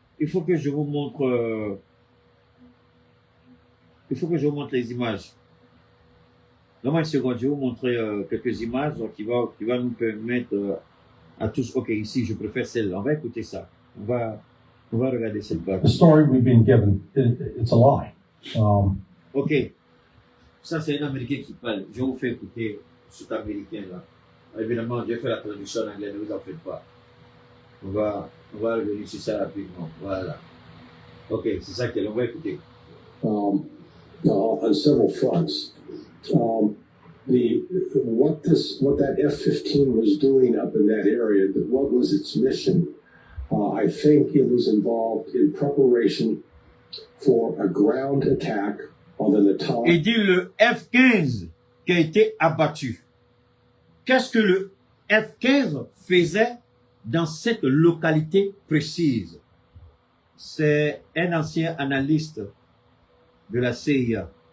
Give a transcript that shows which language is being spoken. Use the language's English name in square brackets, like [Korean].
[French] Il faut que je vous montre. Il faut que je vous montre les images. Donne-moi une seconde, je vais vous montrer quelques images donc, qui va nous permettre à tous. Ok, ici, je préfère celle-là. On va écouter ça. On va regarder cette page. [English] The story we've been given, it's a lie. Ok. [French] Ça, c'est un Américain qui parle. Je vous fais écouter cet Américain-là. Évidemment, je vais faire la traduction en anglais, ne vous en faites pas. On va revenir sur ça rapidement. Voilà. Ok, c'est ça qu'on va écouter. [English] On several fronts. What that F-15 was doing up in that area, what was its mission? I think it was involved in preparation for a ground attack on the Natal. [French] Il dit le F-15 qui a été abattu. Qu'est-ce que le F-15 faisait dans cette localité précise? C'est un ancien analyste de la CIA.